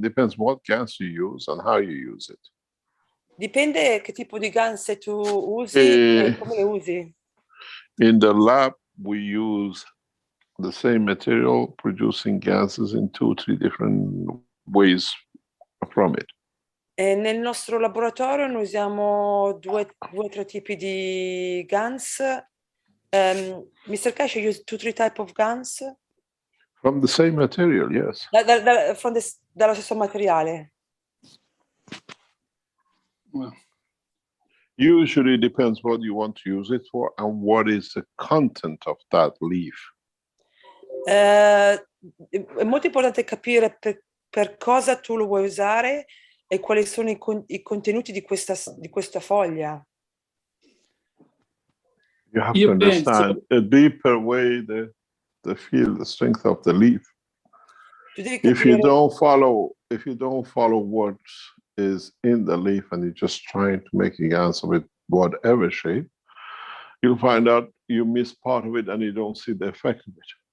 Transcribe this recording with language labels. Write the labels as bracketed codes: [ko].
[en] Depends what gas you use and how you use it. [it] Dipende che tipo di ganze tu usi e come le usi. [en] In the lab, we use the same material producing gases in 2-3 different ways from it. [it] E nel nostro laboratorio noi usiamo due o tre tipi di GANs. [en] Mr. Keshe, you use 2-3 type of GANs? From the same material, yes. [it] Dallo stesso materiale? [en] Well, usually depends what you want to use it for and what is the content of that leaf. [it] È molto importante capire per cosa tu lo vuoi usare e quali sono i contenuti di questa foglia. [en] You have to understand a deeper way the feel, the strength of the leaf. If you don't follow what is in the leaf and you're just trying to make a answer with whatever shape, you'll find out you miss part of it and you don't see the effect of it.